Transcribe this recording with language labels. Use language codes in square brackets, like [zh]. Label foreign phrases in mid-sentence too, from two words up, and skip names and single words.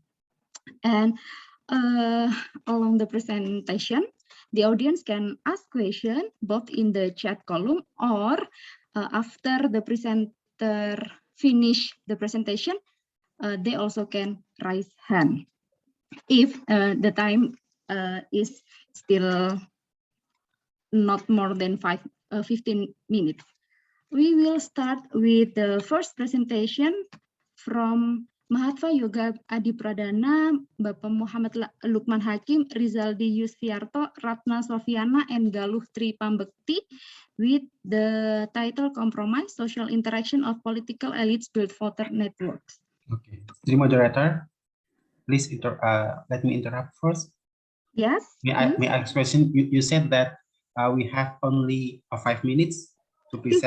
[en] And along the presentation, the audience can ask questions both in the chat column or after the presenter finish the presentation, they also can raise hand if the time is still not more than 15 minutes. We will start with the first presentation from Mahatma Yoga Adi Pradana, Bapak Muhammad Lukman Hakim, Rizaldi Yusfiarto, Ratna Sofiana, and Galuh Tri Pambekti with the title Compromise, Social Interaction of Political Elites Build Voter Networks. Okay, the moderator, please let me interrupt first. Yes. May I ask question? You said that we have only 5 minutes to present